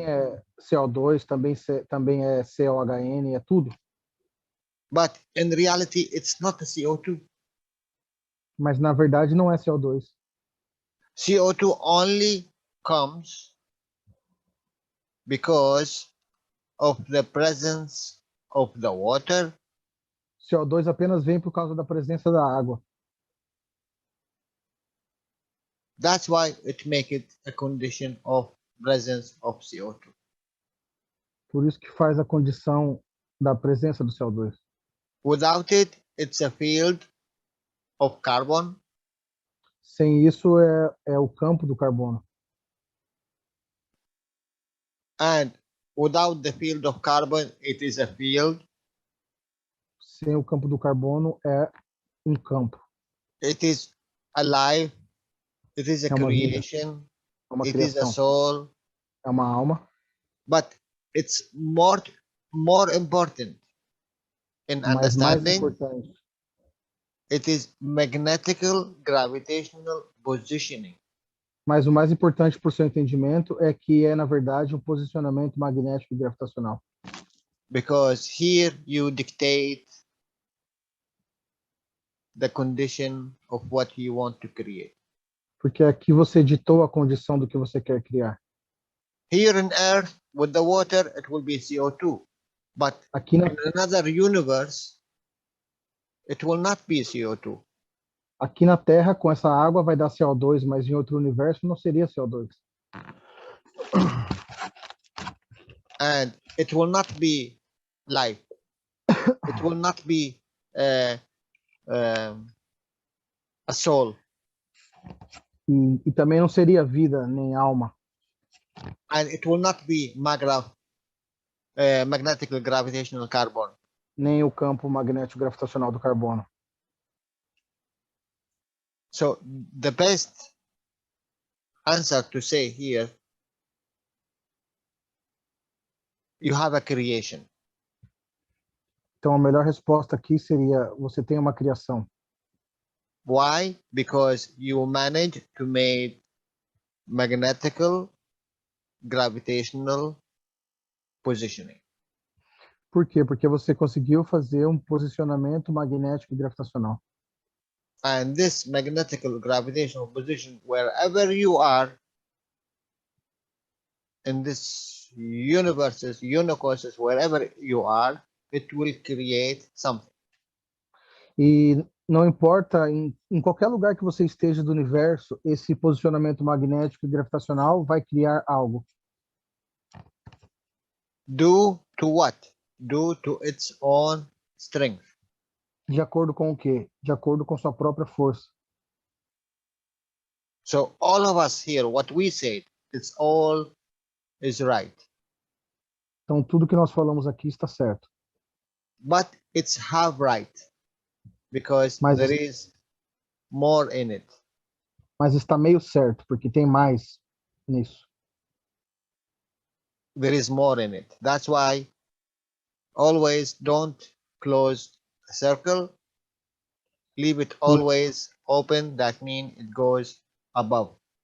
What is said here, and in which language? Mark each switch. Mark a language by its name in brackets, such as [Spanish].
[Portuguese] Também é CO2, também é COHN, é tudo. [English] But in reality, it's not a CO2. [Portuguese] Mas na verdade não é CO2. [English] CO2 only comes because of the presence of the water. [Portuguese] CO2 apenas vem por causa da presença da água. [English] That's why it makes it a condition of presence of CO2. [Portuguese] Por isso que faz a condição da presença do CO2. [English] Without it, it's a field of carbon. [Portuguese] Sem isso é o campo do carbono. [English] And without the field of carbon, it is a field. [Portuguese] Sem o campo do carbono é um campo. [English] It is alive. It is a [Portuguese] É uma vida. [English] creation. [Portuguese] É uma [English] It is a [Portuguese] criação. [English] soul. [Portuguese] É uma alma. [English] But it's more important in [Portuguese] Mas mais [English] understanding. [Portuguese] importante, [English] It is magnetical gravitational positioning. [Portuguese] mas o mais importante por seu entendimento é que é, na verdade, um posicionamento magnético e gravitacional. [English] Because here you dictate the condition of what you want to create. [Portuguese] Porque aqui você ditou a condição do que você quer criar. [English] Here on Earth, with the water, it will be CO2. But [Portuguese] Aqui na, [English] in another universe, it will not be CO2. [Portuguese] aqui na Terra, com essa água, vai dar CO2, mas em outro universo não seria CO2. [English] And it will not be life. It will not be a soul. [Portuguese] E também não seria vida, nem alma. [English] And it will not be magnetic gravitational carbon. [Portuguese] Nem o campo magnético gravitacional do carbono. [English] So the best answer to say here, you have a creation. [Portuguese] Então a melhor resposta aqui seria: você tem uma criação. [English] Why? Because you managed to make magnetical gravitational positioning. [Portuguese] Por quê? Porque você conseguiu fazer um posicionamento magnético e gravitacional. [English] And this magnetical gravitational position, wherever you are in this universes, universes, wherever you are, it will create something. [Portuguese] E não importa, em qualquer lugar que você esteja do universo, esse posicionamento magnético e gravitacional vai criar algo. [English] Due to what? Due to its own strength. [Portuguese] De acordo com o quê? De acordo com sua própria força. [English] So all of us here, what we said, it's all is right. [Portuguese] Então, tudo que nós falamos aqui está certo. [English] But it's half right because [Portuguese] Mas, [English] there is more in it. [Portuguese] mas está meio certo, porque tem mais nisso. [English] There is more in it. That's why always don't close a circle. Leave it always open. That means it goes above.